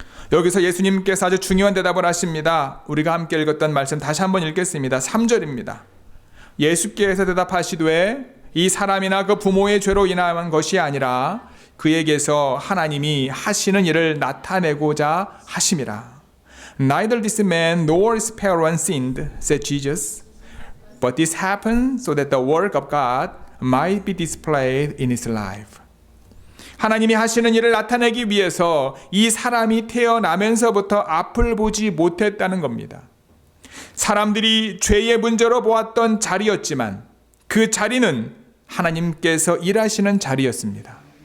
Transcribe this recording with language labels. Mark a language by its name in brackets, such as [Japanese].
[Korean] 여기서 예수님께서 아주 중요한 대답을 하십니다. 우리가 함께 읽었던 말씀 다시 한번 읽겠습니다. 3절입니다. 예수께서 대답하시되 이 사람이나 그 부모의 죄로 인한 것이 아니라 그에게서 하나님이 하시는 일을 나타내고자 하심이라. [English] Neither this man nor his parents sinned, said Jesus. But this happened so that the work of God might be displayed in his life. [Korean] 하나님이 하시는 일을 나타내기 위해서 이 사람이 태어나면서부터 앞을 보지 못했다는 겁니다. 사람들이 죄의 문제로 보았던 자리였지만 그 자리는 하나님께서 일하시는 자리였습니다.